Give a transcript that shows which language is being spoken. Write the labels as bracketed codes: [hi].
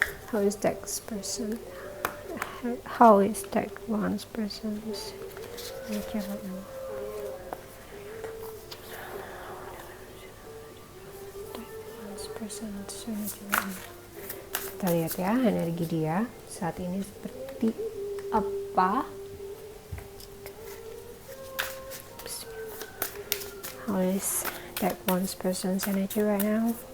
[en] How is that person? How is that one person's energy right now? Person's energy right now. [id] Kita lihat ya energi dia saat ini seperti apa. [en] How is that one person's energy right now?